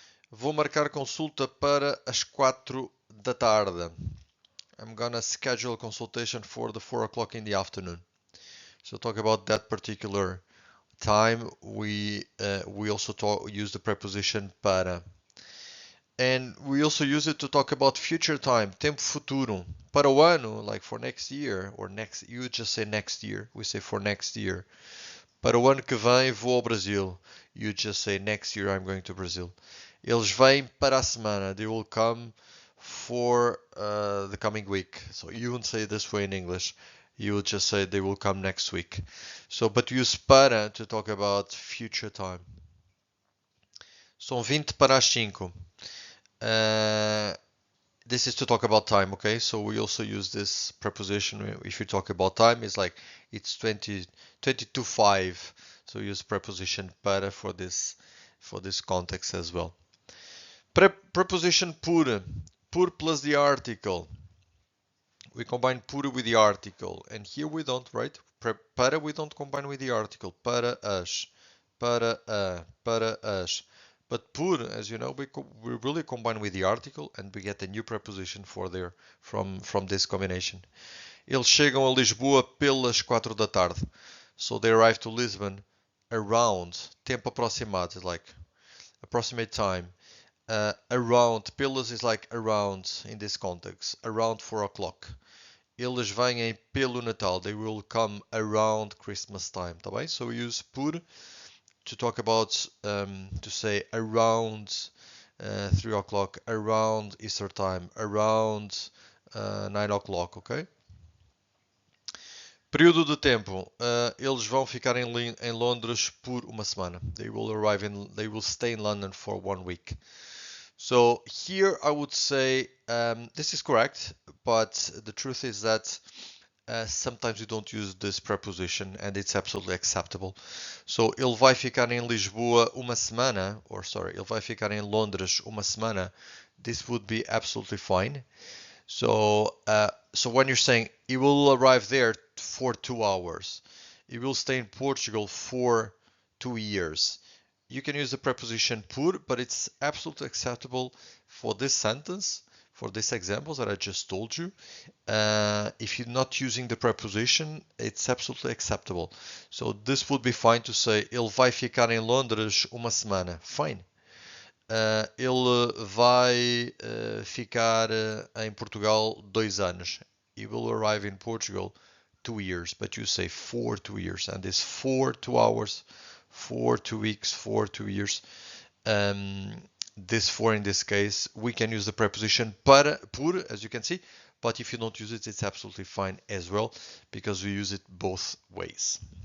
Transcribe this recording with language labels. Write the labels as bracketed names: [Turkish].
[Portuguese] Vou marcar consulta para as 4 da tarde. [English] I'm gonna schedule a consultation for the 4 o'clock in the afternoon. So talk about that particular time. We also use the preposition para. And we also use it to talk about future time, [Portuguese] tempo futuro. Para o ano, [English] like for next year, or next, you just say next year. We say for next year. [Portuguese] Para o ano que vem vou ao Brasil. [English] You just say next year I'm going to Brazil. [Portuguese] Eles vêm para a semana. [English] They will come for the coming week. So you won't say this way in English. You will just say they will come next week. So, but use para to talk about future time. [Portuguese] São 20 para as 5. [English] This is to talk about time, okay? So we also use this preposition if you talk about time. It's like it's 20 to 5. So we use preposition para for this context as well. Preposition por. Por plus the article. We combine por with the article, and here we don't, right? Para we don't combine with the article. [Portuguese] Para as, para a, para as. [English] But por, as you know, we really combine with the article, and we get a new preposition for there from this combination. [Portuguese] Eles chegam a Lisboa pelas 4 da tarde. [English] So they arrive to Lisbon around, [Portuguese] tempo aproximado, [English] like approximate time. Around, pelas is like around in this context, around 4 o'clock. [Portuguese] Eles vêm pelo Natal. [English] They will come around Christmas time, [Portuguese] tá bem? [English] So we use por to talk about, to say around 3 o'clock, around Easter time, around 9 o'clock, okay? [Portuguese] Período de tempo. Eles vão ficar em Londres por uma semana. [English] They will stay in London for 1 week. So here I would say this is correct, but the truth is that sometimes you don't use this preposition and it's absolutely acceptable. [Portuguese] So ele vai ficar em Lisboa uma semana, [English] or sorry, [Portuguese] ele vai ficar em Londres uma semana. [English] This would be absolutely fine. So when you're saying he will arrive there for 2 hours, he will stay in Portugal for 2 years. You can use the preposition por, but it's absolutely acceptable for this sentence, for these examples that I just told you. If you're not using the preposition, it's absolutely acceptable. So this would be fine to say, [Portuguese] ele vai ficar em Londres uma semana. [English] Fine. [Portuguese] Ele vai ficar em Portugal 2 anos. [English] He will arrive in Portugal 2 years, but you say for 2 years, and this for 2 hours, for 2 weeks, for 2 years. This for in this case, we can use the preposition para, por, as you can see, but if you don't use it, it's absolutely fine as well, because we use it both ways.